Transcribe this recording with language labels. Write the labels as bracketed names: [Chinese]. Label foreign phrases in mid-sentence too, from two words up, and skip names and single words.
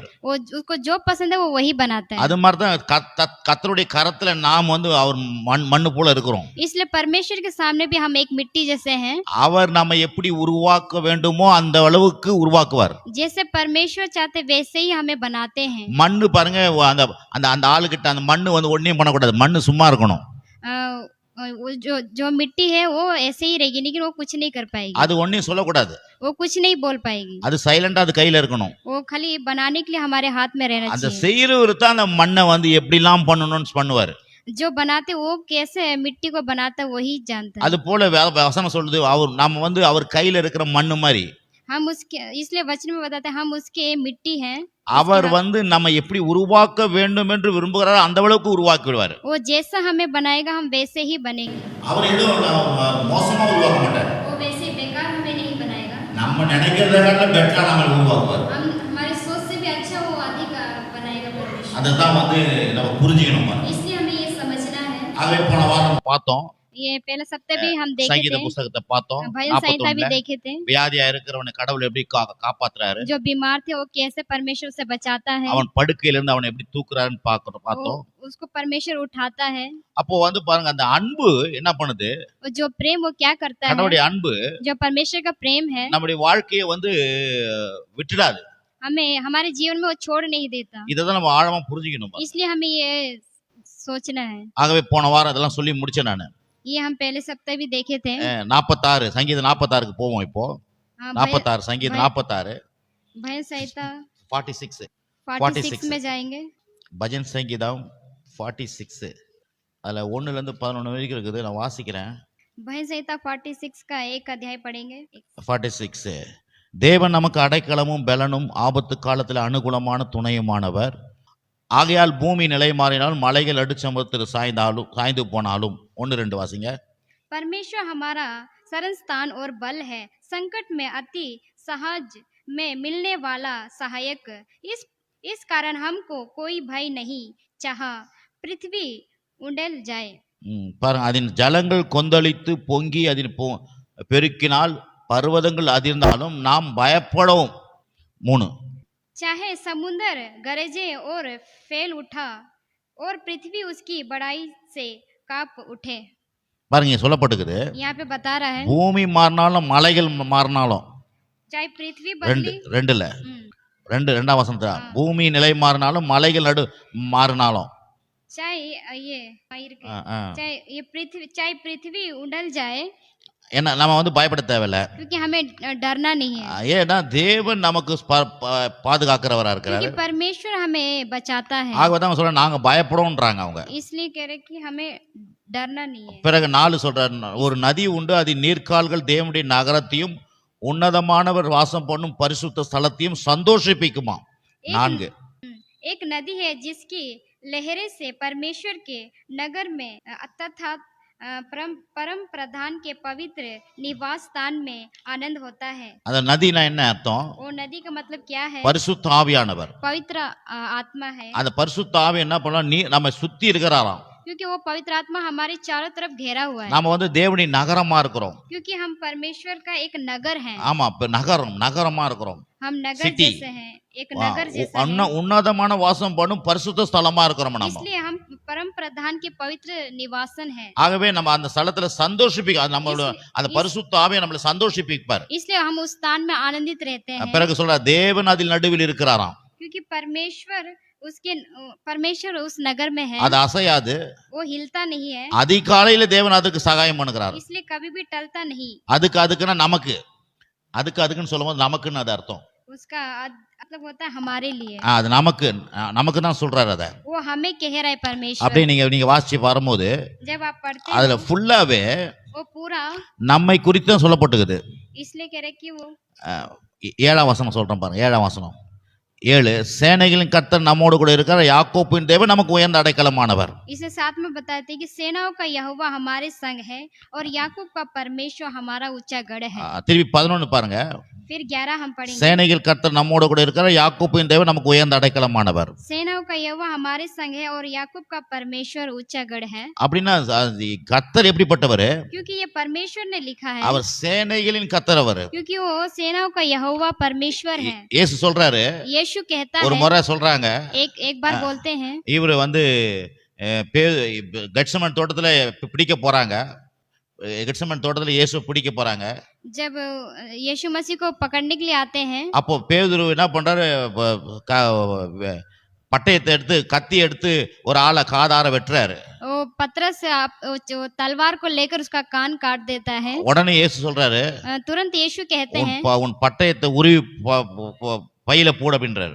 [Hindi] वो उसको जो पसंद है वो वही बनाता है। [Tamil] அது மாதிரி தான் கர்த்தருடைய கரத்துல நாம் வந்து அவர் மண்ணு போல இருக்கிறோம். [Hindi] इसलिए परमेश्वर के सामने भी हम एक मिट्टी जैसे हैं। [Tamil] அவர் நம்ம எப்படி உருவாக்க வேண்டுமோ அந்த அளவுக்கு உருவாக்குவார். [Hindi] जैसे परमेश्वर चाहते वैसे ही हमें बनाते हैं। [Tamil] மண்ணு பாருங்க, அந்த அந்த அந்த ஆளுகிட்ட அந்த மண்ணு வந்து ஒண்ணும் பண்ணக்கூடாது, மண்ணு சும்மா இருக்கணும். [Hindi] वो जो मिट्टी है वो ऐसे ही रहेगी, लेकिन वो कुछ नहीं कर पाएगी। [Tamil] அது ஒண்ணும் சொல்லக்கூடாது, [Hindi] वो कुछ नहीं बोल पाएगी। [Tamil] அது சைலண்டா அது கையில இருக்கணும். [Hindi] वो खाली बनाने के लिए हमारे हाथ में रहना அந்த चाहिए। [Tamil] செய்யறவர் தான் அந்த மண்ணை வந்து எப்படிலாம் பண்ணணும்னு பண்ணுவாரு. [Hindi] जो बनाते वो कैसे मिट्टी को बनाता वही जानता है। [Tamil] அது போல வசனம் சொல்லுது, நாம வந்து அவர் கையில இருக்கிற மண்ணு மாதிரி. [Hindi] हम उसके, इसलिए वचन में बताते हैं हम उसके मिट्टी हैं। [Tamil] அவர் வந்து நம்ம எப்படி உருவாக்க வேண்டும் என்று விரும்புகிறாரோ அந்த அளவுக்கு உருவாக்கி விடுவார். [Hindi] वो जैसा हमें बनाएगा हम वैसे ही बनेंगे। [Tamil] அவர் எதுவும் மோசமா உருவாக்க மாட்டார். [Hindi] वो वैसे बेकार हमें नहीं बनाएगा। [Tamil] நம்ம நினைக்கிறதை விட பெட்டரா நம்ம உருவாக்குவார். [Hindi] हम हमारी सोच से भी अच्छा वो अधिक बनाएगा परमेश्वर। [Tamil] அதுதான் வந்து நம்ம புரிஞ்சுக்கணும். [Hindi] इसलिए हमें ये समझना है। [Tamil] ஆகவே போன வாரம் பார்த்தோம், [Hindi] ये पहले सप्ताह भी हम देखे சங்கீத थे, [Tamil] புத்தகத்தை பார்த்தோம். [Hindi] भजन संहिता भी देखे थे। [Tamil] வியாதியா இருக்கிறவனை கடவுள் எப்படி காப்பாத்துறாரு, [Hindi] जो बीमार थे वो कैसे परमेश्वर से बचाता है, [Tamil] அவன் படுக்கையில இருந்து அவனை எப்படி தூக்குறாருன்னு பார்த்தோம். [Hindi] उसको परमेश्वर उठाता है। [Tamil] அப்போ வந்து பாருங்க, அந்த அன்பு என்ன பண்ணுது, [Hindi] जो प्रेम वो क्या करता है, [Tamil] கடவுளுடைய அன்பு [Hindi] जो परमेश्वर का प्रेम है [Tamil] நம்முடைய வாழ்க்கையை வந்து விட்டுடாது. [Hindi] हमें हमारे जीवन में वो छोड़ नहीं देता। [Tamil] இததான் நம்ம ஆழமா புரிஞ்சுக்கணும். [Hindi] इसलिए हमें ये सोचना है। [Tamil] ஆகவே போன வாரம் இதெல்லாம் சொல்லி முடிச்சேன் நானு. [Hindi] ये हम पहले सप्ताह भी देखे थे। [Tamil] 46 சங்கீதம் 46க்கு போவோம். இப்போ हाँ, 46 சங்கீதம் 46 [Hindi] भजन संहिता 46 में जाएंगे। [Tamil] பஜன் சங்கீதம் 46 அதுல 1ல இருந்து 11 வரைக்கும் இருக்குது. நான் வாசிக்கிறேன். [Hindi] भजन संहिता 46 का एक अध्याय पढ़ेंगे। [Tamil] 46 தேவன் நமக்கு அடைக்கலமும் பலனும் ஆபத்து காலத்தில் அனுகூலமான துணையுமானவர். ஆகையால் பூமி நிலை மாறினாலும் மலைகள் அடிச்சமர்த்து சாய்ந்து போனாலும். 1-2 வாசிங்க. [Hindi] परमेश्वर हमारा शरण स्थान और बल है, संकट में अति सहज में मिलने वाला सहायक। इस कारण हमको कोई भय नहीं, चाह पृथ्वी उंडेल जाए। [Tamil] பாருங்க, அதன் ஜலங்கள் கொந்தளித்து பொங்கி அதில் பெருக்கினால் பர்வதங்கள் அதிர்ந்தாலும் நாம் பயப்படவும். [Hindi] 3 चाहे समुद्र गरजे और फैल उठा और पृथ्वी उसकी बड़ाई से कांप उठे। [Tamil] பாருங்க, சொல்லப்பட்டிருக்குது, [Hindi] यहाँ पे बता रहा है [Tamil] பூமி மாறினாலும் மலைகள் மாறினாலும். [Hindi] चाहे पृथ्वी बदली, [Tamil] 2ஆம் வசனத்துல பூமி நிலை மாறினாலும் மலைகள் மாறினாலும். [Hindi] चाहे चाहे पृथ्वी उंडल जाए, [Tamil] என்ன நம்ம வந்து பயப்பட தேவையில்ல. [Hindi] क्योंकि हमें डरना नहीं है। [Tamil] ஏன்னா தேவன் நமக்கு பாதுகாக்கிறவரா இருக்கிறாரு. [Hindi] क्योंकि परमेश्वर हमें बचाता है। [Tamil] ஆகவே சொல்றேன், நாங்க பயப்படுவோம்ன்றாங்க அவங்க. [Hindi] इसलिए कह रहे कि हमें डरना नहीं है। [Tamil] பிறகு 4 சொல்றாரு, ஒரு நதி உண்டு, அதன் நீர்க்கால்கள் தேவனுடைய நகரத்தையும் உன்னதமானவர் வாசம் பண்ணும் பரிசுத்த ஸ்தலத்தையும் சந்தோஷிப்பிக்குமா. [Hindi] 4 एक नदी है जिसकी लहरें से परमेश्वर के नगर में तथा परम प्रधान के पवित्र निवास स्थान में आनंद होता है। [Tamil] அந்த நதினா என்ன அர்த்தம்? [Hindi] वो नदी का मतलब क्या है? [Tamil] பரிசுத்த ஆவியானவர், [Hindi] पवित्र आत्मा है। [Tamil] அந்த பரிசுத்த ஆவி என்ன பண்ணா, நம்ம சுத்தி இருக்கிறாராம். [Hindi] क्योंकि वो पवित्र आत्मा हमारे चारों तरफ घेरा हुआ है, [Tamil] நாம வந்து தேவனின் நகரமா இருக்கிறோம். [Hindi] क्योंकि हम परमेश्वर का एक नगर हैं, [Tamil] ஆமா, இப்ப நகரமா இருக்கிறோம். [Hindi] हम नगर City. जैसे हैं, एक नगर जैसा है। [Tamil] உன்னதமான வாசம் பண்ணும் பரிசுத்த ஸ்தலமா இருக்கிறோம் நம்ம. [Hindi] इसलिए हम परम प्रधान के पवित्र निवासन हैं, [Tamil] ஆகவே நம்ம அந்த ஸ்தலத்துல சந்தோஷிப்பிக்க நம்மளோட அந்த பரிசுத்த ஆவியை நம்மள சந்தோஷிப்பிப்பார். [Hindi] इसलिए हम उस स्थान में आनंदित रहते हैं, [Tamil] பிறகு சொல்றார் தேவன் அதில் நடுவில் இருக்கிறாராம். [Hindi] क्योंकि परमेश्वर उस नगर में है, [Tamil] அது அசையாது. [Hindi] वो हिलता नहीं है, [Tamil] அதிகாலையில தேவன் அதுக்கு சகாயம் பண்ணுகிறார். [Hindi] इसलिए कभी भी टलता नहीं। [Tamil] அதுக்குன்னா நமக்கு, அதுக்குன்னு சொல்லும்போது நமக்குன்னு அது அர்த்தம். [Hindi] उसका मतलब होता है हमारे लिए, [Tamil] அது நமக்கு தான் சொல்றாரு. அத [Hindi] वो हमें कह रहा है परमेश्वर। [Tamil] அப்படியே நீங்க வாசிச்சு வரும்போது [Hindi] जब आप पढ़ते அதுல हो, ஃபுல்லாவே वो पूरा [Tamil] நம்மை குறித்து தான் சொல்லப்பட்டிருக்குது. [Hindi] इसलिए कह रहे कि वो [Tamil] 7ஆம் வசனம் சொல்றேன் பாருங்க. 7ஆம் வசனம் 7 சேனைகளின் கர்த்தர் நம்மோடு கூட இருக்கிற யாக்கோபின் தேவன் நமக்கு உயர்ந்த அடைக்கலமானவர். [Hindi] इसे साथ में बताते हैं कि सेनाओं का यहोवा हमारे संग है और याकूब का परमेश्वर हमारा ऊंचा गढ़ है। [Tamil] திருப்பி 11 பாருங்க. [Hindi] फिर 11 हम पढ़ेंगे, [Tamil] சேனைகள் கர்த்தர் நம்மோடு கூட இருக்கிற யாக்கோபின் தேவன் நமக்கு உயர்ந்த அடைக்கலமானவர். [Hindi] सेनाओं का यहोवा हमारे संग है और याकूब का परमेश्वर ऊंचा गढ़ है। [Tamil] அப்படின்னா கர்த்தர் எப்படிப்பட்டவர்? [Hindi] क्योंकि ये परमेश्वर ने लिखा है, [Tamil] அவர் சேனைகளின் கர்த்தர். அவர் [Hindi] क्योंकि वो सेनाओं का यहोवा परमेश्वर है। [Tamil] இயேசு சொல்றாரு, [Hindi] यीशु कहता ஒரு है, [Tamil] முறை சொல்றாங்க, [Hindi] एक बार बोलते हैं, [Tamil] இவர் வந்து கெட்சமன் தோட்டத்துல பிடிக்க போறாங்க. கெட்சமன் தோட்டத்துல இயேசு பிடிக்க போறாங்க. [Hindi] जब यीशु मसीह को पकड़ने के लिए आते हैं, [Tamil] அப்போ பேதுரு என்ன பண்றாரு, பட்டயத்தை எடுத்து கத்தி எடுத்து ஒரு ஆளை காதார வெட்டுறாரு. [Hindi] वो पतरस जो तलवार को लेकर उसका कान काट देता है। [Tamil] உடனே இயேசு சொல்றாரு, [Hindi] तुरंत यीशु कहते हैं, [Tamil] உன் பட்டயத்தை உருவி பையில போடு அப்படின்றாரு.